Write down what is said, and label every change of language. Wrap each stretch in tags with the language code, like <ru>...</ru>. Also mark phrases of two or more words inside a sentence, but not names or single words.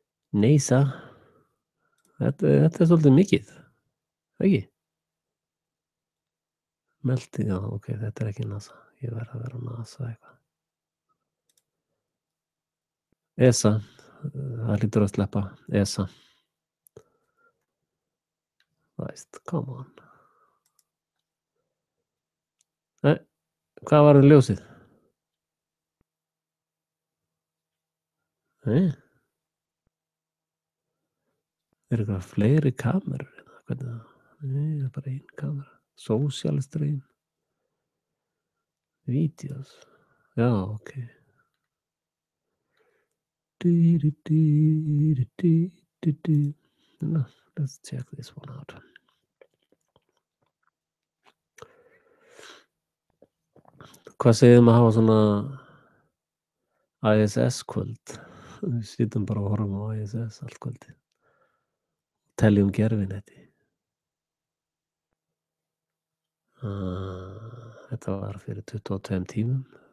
<is>Þetta er svolítið mikið. Ekki? Melti, já, ok, þetta ekki NASA. Ég verð að vera á NASA eitthvað. ESA, það hlýtur að sleppa. ESA. Veist,</is> <en>come on.</en> <is>Nei, hvað var ljósið? Nei. Eitthvað fleiri kamerur? Hvernig það? Nei, það bara ein kamera.</is> <en>Social stream.</en> <is>Videos. Já, ok.</is> <en>No, let's check this one out.</en> <is>Hvað segir að hafa svona ISS-kvöld? Við sittum bara og horfum á ISS allt kvöldi. Teljum gerfinetti. Þetta var fyrir 22 tímum.</is>